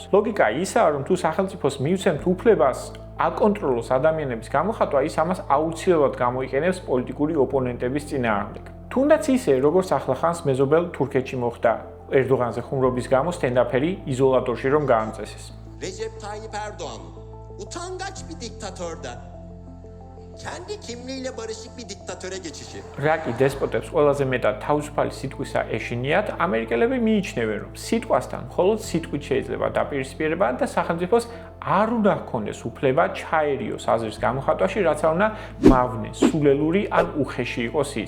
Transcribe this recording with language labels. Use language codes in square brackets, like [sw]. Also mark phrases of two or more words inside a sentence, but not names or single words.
[ka] ლოგიკა ისაა, რომ თუ სახელმწიფოს მივცემთ უფლებას აკონტროლოს ადამიანების გამოხატვა, ის ამას აუცილებლად გამოიყენებს პოლიტიკური ოპონენტების წინააღმდეგ. თუნდაც ისე, როგორც ახლახანს მეზობელ თურქეთში moxda ერდოღანზე ხუმრობის გამო სტენდაფერი იზოლატორში რომ გაამწესეს. [tr] Recep Tayyip Erdoğan utangaç bir diktatörden kendi kimliğiyle barışık bir diktatöre geçişi. [ka] რაკი დესპოტებს ყველაზე მეტად თავისუფალი სიტყვისა ეშინიათ, ამერიკელები მიიჩნევენ, რომ სიტყვასთან მხოლოდ სიტყვით შეიძლება დაპირისპირება და სახელმწიფოს არ უნდა ჰქონდეს უფლება ჩაერიოს აზრის გამოხატვაში, რაც არ უნდა მავნე, სულელური ან უხეში იყოს ის.